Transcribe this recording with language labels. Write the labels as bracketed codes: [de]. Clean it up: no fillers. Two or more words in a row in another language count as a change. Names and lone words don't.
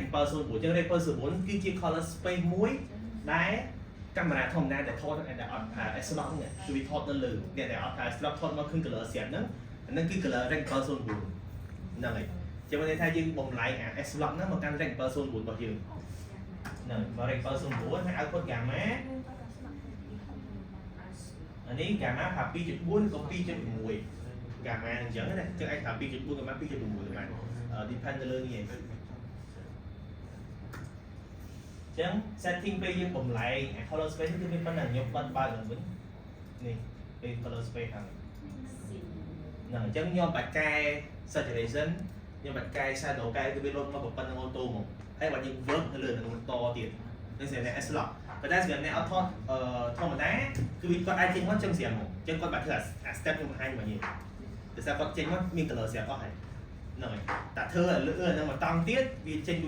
[km] 709 ចឹង rec 709គឺជា [en] color space [km] មួយដែលកាមេរ៉ាធម្មតាដែលថតតែអត់ S-Lock នេះគឺវាថតនៅលើអ្នកដែលអត់ S-Lock ថតមកឃើញ color ស្រាប់ហ្នឹងអាហ្នឹងគឺ [en] color rec 709 [km] ហ្នឹងហើយចឹងមានន័យថាយើងបំលែងអា S-Lock ហ្នឹងមកកាន់ rec 709របស់យើងហ្នឹងមក rec 709ហើយ [en] output gamma [km] អានេះ gamma ថា 2.4 ក៏ 2.6 gamma អញ្ចឹងណាចឹងអាចថា [en] 2.4 gamma 2.6 gamma depend [km] ទៅលើនេះឯង ចឹង setting ពេលយើងបំលែង [en] color space [km] គឺមានប៉ុណ្ណឹងខ្ញុំបិទបើកឡើងវិញនេះពេល [en] color space [km] ហ្នឹងអញ្ចឹងខ្ញុំបាច់កែ saturation ខ្ញុំបាច់កែ shadow កែគឺវាលុបមកប៉ុណ្្នឹងអូតូមកហើយបាច់យើង work នៅលើនឹងតទៀតនឹងស្រាប់តែ S lock ប៉ុន្តែសម្រាប់អ្នកអត់ថតធម្មតាគឺវាគាត់អាចចេញមកចឹងស្រាប់មកអញ្ចឹងគាត់បាច់ធ្វើអា step ខ្ញុំបង្ហាញមកនេះដោយសារគាត់ចេញមកមាន color ស្រាប់អស់ហើយហ្នឹងហើយតែធ្វើឲ្យលើហ្នឹងមកតង់ទៀតវាចេញដូច